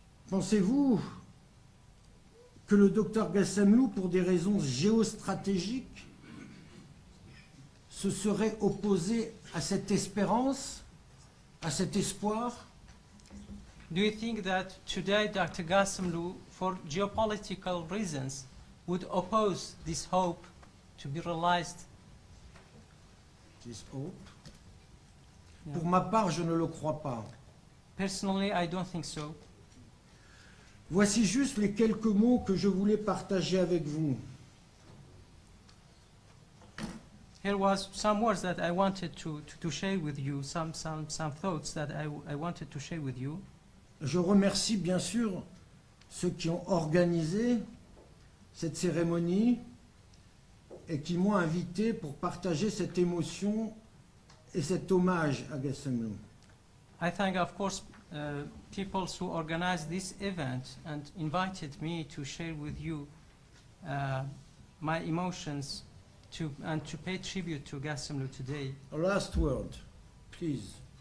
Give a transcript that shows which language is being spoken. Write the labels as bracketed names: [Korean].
[French] Pensez-vous que le docteur Ghassemlou, pour des raisons géostratégiques, se serait opposé à cette espérance, à cet espoir? [English] Do you think that today Dr. Ghassemlou, for geopolitical reasons, would oppose this hope to be realized? This hope? Yeah. [French] Pour ma part, je ne le crois pas. [English] Personally, I don't think so. [French] Voici juste les quelques mots que je voulais partager avec vous. [English] Here was some words that I wanted to share with you, some thoughts that I wanted to share with you. [French] Je remercie bien sûr ceux qui ont organisé cette cérémonie et qui m'ont invité pour partager cette émotion et cet hommage à Ghassemlou. [English] I thank, of course, people who organized this event and invited me to share with you my emotions and to pay tribute to Ghassemlou today. A last word, please.